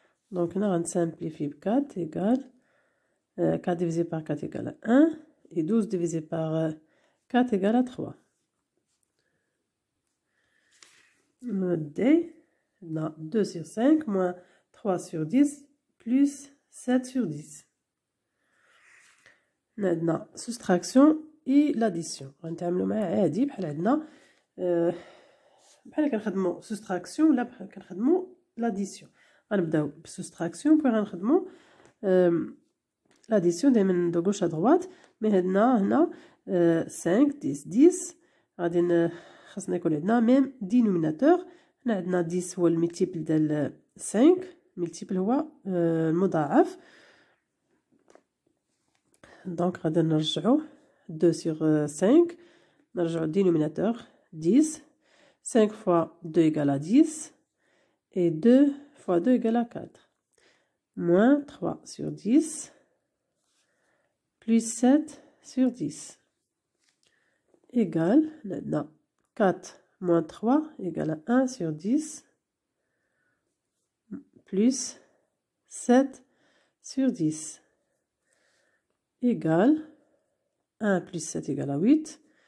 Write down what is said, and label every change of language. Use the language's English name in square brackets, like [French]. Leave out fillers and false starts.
[French] Donc là, on simplifie 4 égale 4 divisé par 4 égale à 1 et 12 divisé par 4 égale à 3. D, on a 2 sur 5 moins 3 sur 10 plus 7 sur 10. Maintenant, soustraction et l'addition. [Arabic] On va معها عادي بحال عندنا بحال كنخدموا [French] soustraction [Arabic] ولا بحال كنخدموا [French] l'addition. [Arabic] غنبداو بالسوستراكسيون بغي غنخدمو لاديسيون دائما دو غوش ا دروات. مي هنا 5 10 غادي خاصنا يكون عندنا ميم دينوميناتور. هنا عندنا 10 هو الملتيبل ديال 5 الملتيبل هو المضاعف دونك غادي نرجعو 2 sur 5 نرجعو دينوميناتور 10 [French] 5 fois 2 égale à 10 et 2 fois 2 égale à 4. Moins 3 sur 10 plus 7 sur 10 égale, maintenant 4 moins 3 égale à 1 sur 10 plus 7 sur 10 égale 1 plus 7 égale à 8